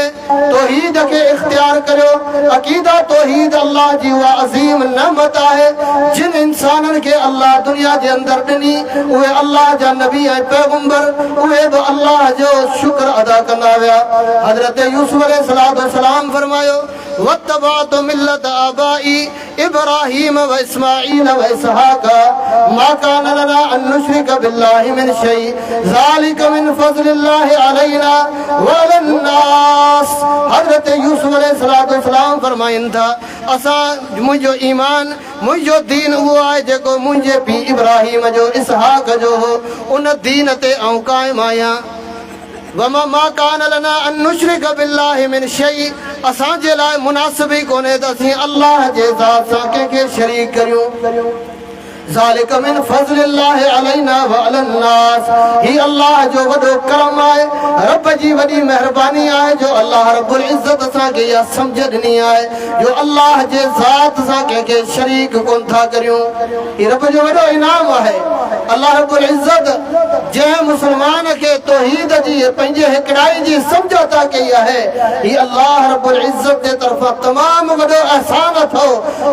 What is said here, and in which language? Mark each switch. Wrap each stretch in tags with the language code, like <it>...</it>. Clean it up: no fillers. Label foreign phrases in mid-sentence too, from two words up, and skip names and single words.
<sd>तौहीद खे इख्तियार करियो। अक़ीदा तौहीद अल्लाह जी उहा अज़ीम नेमत आहे जिन इंसाननि खे अल्लाह दुनिया जे अंदरि ॾिनी, उहे अल्लाह जा नबी ऐं पैगंबर उहे बि अल्लाह जो शुक्र अदा कंदा विया।</sd> <ar>हज़रत यूसुफ अलैहिस्सलाम फरमायो واتبعت ملة آبائي إبراهيم و إسماعيل و إسحاق ما كان لنا أن نشرك بالله من شيء ذلك من فضل الله علينا و على الناس.</ar> <sd>हज़रत यूसुफ अलैहिस्सलाम फरमाइनि था असां मुंहिंजो ईमान मुंहिंजो दीन उहो आहे जेको मुंहिंजे पीउ इब्राहीम जो इसहाक जो हो, उन दीन ते आऊं क़ाइमु आहियां।</sd> <ar>وما ما كان لنا أن نشرك بالله من شيء.</ar> <sd>असांजे लाइ मुनासिब ई कोन्हे त असीं अल्लाह जे ज़ात सां कंहिंखे शरीक करियूं।</sd> <ar>ذلك من فضل الله علينا و على الناس.</ar> <sd>ही अल्लाह जो वॾो करम आहे, रब जी वॾी महिरबानी आहे जो अल्लाह रब्बुल इज़्ज़त असांखे इहा सम्झ ॾिनी आहे जो अल्लाह जे ज़ात सां कंहिंखे शरीक कोन था करियूं। ही रब जो वॾो इनाम आहे। अल्लाह रब्बुल इज़्ज़त जंहिं मुस्लमान खे तौहीद जी पंहिंजे हिकिड़ाई जी सम्झ अता कई आहे, ही अल्लाह रब्बुल इज़्ज़त जे तरफ़ां तमामु वॾो अहसान अथव।</sd>